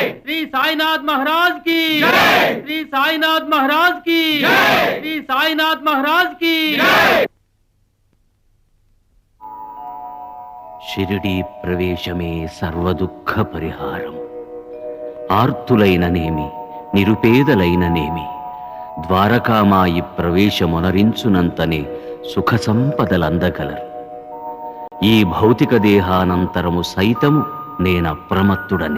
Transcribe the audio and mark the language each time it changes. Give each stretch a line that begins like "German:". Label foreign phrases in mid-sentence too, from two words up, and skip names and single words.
Hindi: श्री साईनाथ महाराज की जय। श्री साईनाथ महाराज की जय। श्री साईनाथ महाराज की जय।
Telugu: షిరిడీ ప్రవేశమే సర్వదుఃఖ పరిహారం. ఆర్తులైననేమి నిరుపేదలైననేమి ద్వారకామాయి ప్రవేశమునరించునంతనే సుఖ సంపదలందగలరు. ఈ భౌతిక దేహానంతరము సైతము నేనప్రమత్తుడనే.